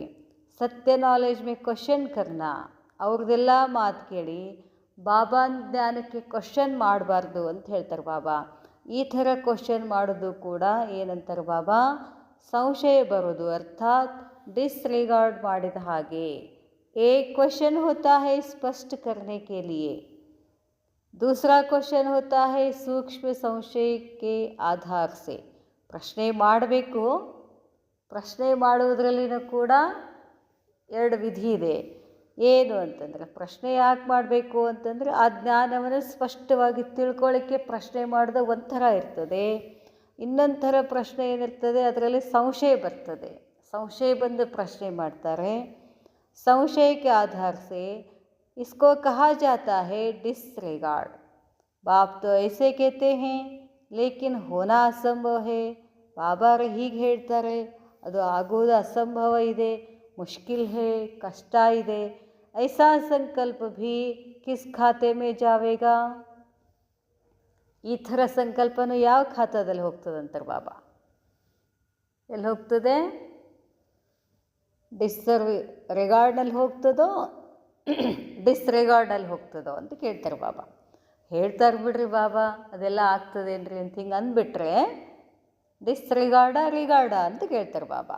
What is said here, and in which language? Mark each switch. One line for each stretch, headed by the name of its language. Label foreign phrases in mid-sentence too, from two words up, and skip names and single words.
Hindi: सत्य नॉलेज में क्वेश्चन करना,
Kannada: ಅವ್ರದ್ದೆಲ್ಲ ಮಾತು ಕೇಳಿ ಬಾಬಾ ಜ್ಞಾನಕ್ಕೆ ಕ್ವಶನ್ ಮಾಡಬಾರ್ದು ಅಂತ ಹೇಳ್ತಾರೆ ಬಾಬಾ. ಈ ಥರ ಕ್ವಶನ್ ಮಾಡೋದು ಕೂಡ ಏನಂತಾರೆ ಬಾಬಾ, ಸಂಶಯ ಬರೋದು, ಅರ್ಥಾತ್ डिसरिगार्ड ಮಾಡಿದ ಹಾಗೆ.
Hindi: एक क्वेश्चन होता है स्पष्ट करने के लिए, दूसरा क्वेश्चन होता है सूक्ष्म संशय के आधार से.
Kannada: ಪ್ರಶ್ನೆ ಮಾಡಬೇಕು, ಪ್ರಶ್ನೆ ಮಾಡುವುದರಲ್ಲಿನೂ ಕೂಡ ಎರಡು ವಿಧಿ ಇದೆ. ಏನು ಅಂತಂದರೆ, ಪ್ರಶ್ನೆ ಯಾಕೆ ಮಾಡಬೇಕು ಅಂತಂದರೆ, ಆ ಜ್ಞಾನವನ್ನು ಸ್ಪಷ್ಟವಾಗಿ ತಿಳ್ಕೊಳ್ಳಿಕ್ಕೆ ಪ್ರಶ್ನೆ ಮಾಡಿದ ಒಂಥರ ಇರ್ತದೆ. ಇನ್ನೊಂದು ಥರ ಪ್ರಶ್ನೆ ಏನಿರ್ತದೆ, ಅದರಲ್ಲಿ ಸಂಶಯ ಬರ್ತದೆ.
Hindi: संशय बंद प्रश्न ಮಾಡ್ತಾರೆ. संशय के आधार से इसको कहा जाता है डिसरिगार्ड. बाप तो ऐसे कहते हैं लेकिन होना असंभव है.
Kannada: ಬಾಬಾರು ಹೀಗೆ ಹೇಳ್ತಾರೆ, ಅದು ಆಗೋದು ಅಸಂಭವ ಇದೆ,
Hindi: मुश्किल है,
Kannada: ಕಷ್ಟ ಇದೆ.
Hindi: ऐसा संकल्प भी किस खाते में जावेगा?
Kannada: ಈ ಥರ ಸಂಕಲ್ಪನೂ ಯಾವ ಖಾತಾದಲ್ಲಿ ಹೋಗ್ತದಂತಾರೆ ಬಾಬಾ. ಎಲ್ಲಿ ಹೋಗ್ತದೆ? ರಿಗಾರ್ಡ್ನಲ್ಲಿ ಹೋಗ್ತದೋ ಡಿಸ್ರಿಗಾರ್ಡ್ನಲ್ಲಿ ಹೋಗ್ತದೋ ಅಂತ ಕೇಳ್ತಾರೆ ಬಾಬಾ. ಹೇಳ್ತಾರೆ ಬಿಡ್ರಿ ಬಾಬಾ, ಅದೆಲ್ಲ ಆಗ್ತದೇನ್ರಿ ಅಂತ ಹಿಂಗೆ ಅಂದ್ಬಿಟ್ರೆ ರಿಗಾರ್ಡ ಅಂತ ಕೇಳ್ತಾರೆ ಬಾಬಾ.